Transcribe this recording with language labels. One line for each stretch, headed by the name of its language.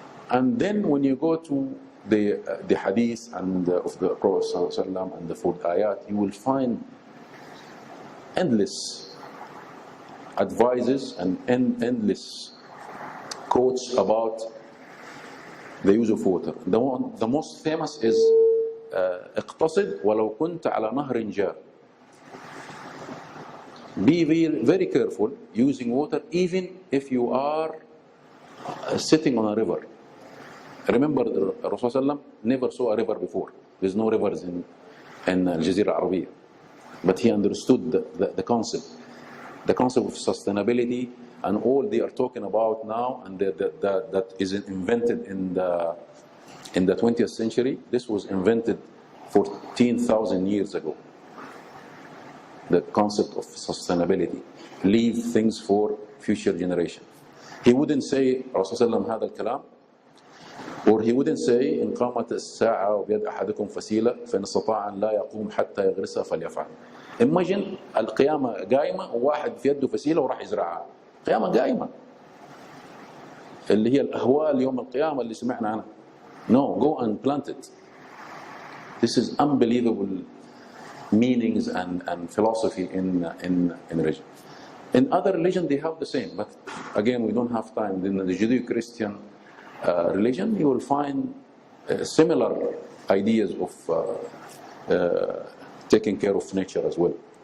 English: And then when you go to the hadith and of the Prophet ﷺ and the fourth ayat, you will find endless advices and endless quotes about the use of water. The most famous is
Arabic: اقتصد ولو كنت على نهر جار.
English: Be very careful using water even if you are sitting on a river. Remember, Rasulullah never saw a river before. There's no rivers in Al-Jazeera Arabiya. But he understood the concept of sustainability and all they are talking about now, and that is invented in the 20th century. This was invented 14,000 years ago. The concept of sustainability. Leave things for future generation. He wouldn't say Rasulullah
Arabic: هذا الكلام,
English: or he wouldn't say
Arabic: إن قامت الساعة وبيد أحدكم فسيلة فإن استطاع أن لا يقوم حتى يغرسها فليفعل.
English: Imagine
Arabic: القيامة قائمة وواحد في يده فسيلة وراح يزرعها. قيامة قائمة. اللي هي الأهوال يوم القيامة اللي سمعنا عنها.
English: No, go and plant it. This is unbelievable meanings and philosophy in religion. In other religion they have the same, but again we don't have time. In the Judeo-Christian religion you will find similar ideas of taking care of nature as well.